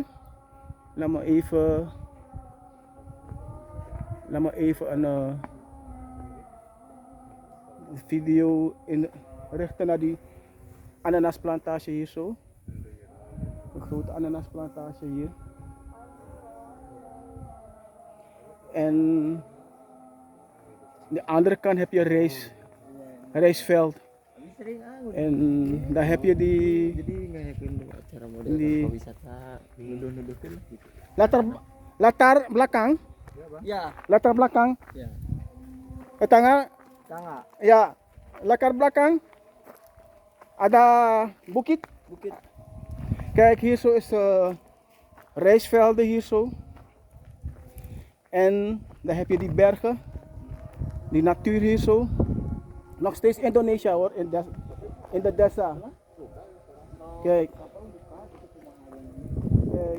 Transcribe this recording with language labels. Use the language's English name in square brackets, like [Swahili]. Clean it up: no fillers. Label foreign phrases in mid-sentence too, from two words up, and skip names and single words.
[Dutch] Laat me even een video richten naar die ananasplantage hier zo. Een grote ananasplantage hier. En aan de andere kant heb je rijstveld. En daar heb je die [Sundanese] Cara model wisata nuduh-nuduhkeun gitu. [Indonesian] latar belakang. Ya, Latar belakang. ya. Tengah. Tangga, Ya, latar belakang ada bukit. bukit. [Dutch] Kijk, hier zo is rijstvelden hier zo. En dan heb je die bergen, die natuur hier zo. Nog steeds Indonesia hoor, in de Dessa. Kijk. Kijk.